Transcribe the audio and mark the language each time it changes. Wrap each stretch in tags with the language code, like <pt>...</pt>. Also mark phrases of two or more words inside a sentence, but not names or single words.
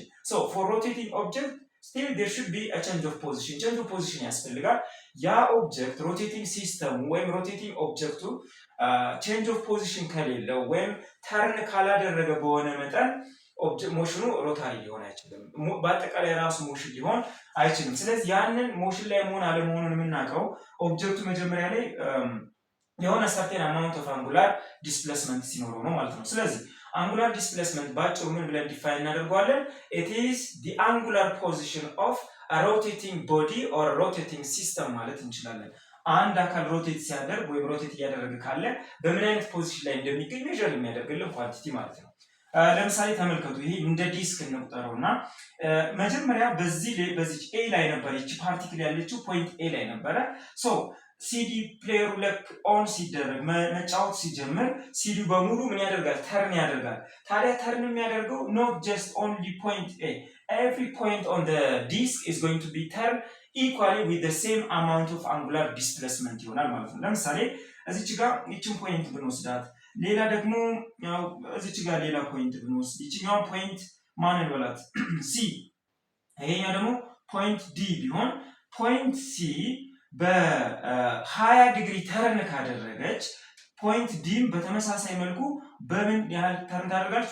<en>So for rotating object still there should be a change of position. change of position</en> <am>ያስፈልጋል። ያ</am> <en>object rotating system</en> <am>ወይም ሮቴቲንግ ኦብጀክቱ</am> <en>change of position</en> <am>ከሌለው ወይም ተርን ካላደረገ በሆነ መጠን ሞሽኑ ሮታሪ ሊሆን አይችልም። በአጠቃላይ ራሱ ሞሽን ሊሆን አይችልም። ስለዚህ ያንን ሞሽን ላይ መሆን አለመሆኑን የምናውቀው ኦብጀክቱ መጀመሪያ ላይ የሆነ</am> <en>certain amount of angular displacement</en> <am>ሲኖረው ነው ማለት ነው። ስለዚህ</am> <en>angular displacement</en> <am>ባጭሩ ምን ብለን ዲፋይን እናደርገዋለን?</am> <en>it is the angular position of a rotating body or a rotating system</en> <am>ማለት እንችላለን። አንድ አካል ሮቴት ሲያደርግ ወይም ሮቴት እያደረገ ካለ በምን አይነት ፖዚሽን ላይ እንደሚገኝ ሜዥር የሚያደርግልን ኳንቲቲ ማለት ነው። ለምሳሌ ተመልከቱ። ይሄ እንደ ዲስክ እንቁጠረውና መጀመሪያ በዚህ ኤ ላይ ነበር እቺ ፓርቲክል ያለችው ፖይንት ኤ ላይ ነበረ። ሶ ሲዲ ፕሌየሩ ለክ ኦን ሲደረግ መጫወት ሲጀምር ሲዲ በሙሉ ምን ያደርጋል? ተርን ያደርጋል። ታዲያ ተርን የሚያደርገው</am> <en>not just only point A, every point on the disc is going to be turned equally with the same amount of angular displacement</en> <am>ይሆናል ማለት ነው። ለምሳሌ እዚች ጋር እቺን ፖይንት ብንወስዳት፣ ሌላ ደግሞ ያው እዚች ጋር ሌላ ፖይንት ብንወስድ፣ እቺኛው ፖይንት ማን እንበላት? ሲ። ይሄኛው ደግሞ ፖይንት ዲ ቢሆን ፖይንት ሲ በ20 ዲግሪ ተርን ካደረገች ፖይንት ዲም በተመሳሳይ መልኩ በምን ያህል ተርን ታደርጋለች?</am>